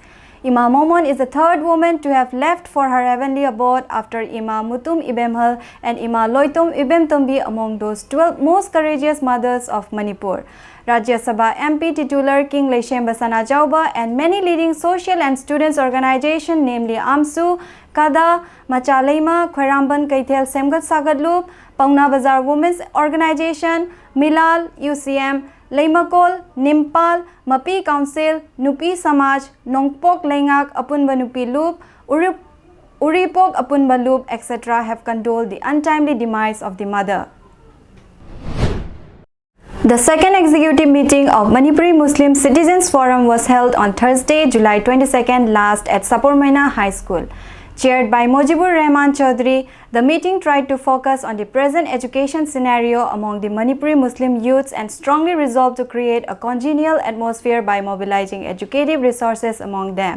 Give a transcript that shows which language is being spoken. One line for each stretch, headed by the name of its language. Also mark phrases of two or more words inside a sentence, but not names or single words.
English: Ima Momon is the 3rd woman to have left for her heavenly abode after Ima Mutum Ibemhal and Ima Loitum Ibemtombi among those 12 most courageous mothers of Manipur. Rajya Sabha MP titular King Leishem Basana Jauba and many leading social and students organizations, namely AMSU, Kada, Machaleima, Khairamban Kaithel Semgat Sagat Loop, Pauna Bazar Women's Organization, Milal, UCM, Leimakol, Nimpal, Mapi Council, Nupi Samaj, Nongpok Lengak Apunba Nupi Loop, Uripok Apunba Loop, etc. have condoled the untimely demise of the mother. The second executive meeting of Manipuri Muslim Citizens Forum was held on Thursday, July 22nd last at Sapormaina High School. Chaired by Mojibur Rahman Chaudhry, the meeting tried to focus on the present education scenario among the Manipuri Muslim youths and strongly resolved to create a congenial atmosphere by mobilizing educative resources among them.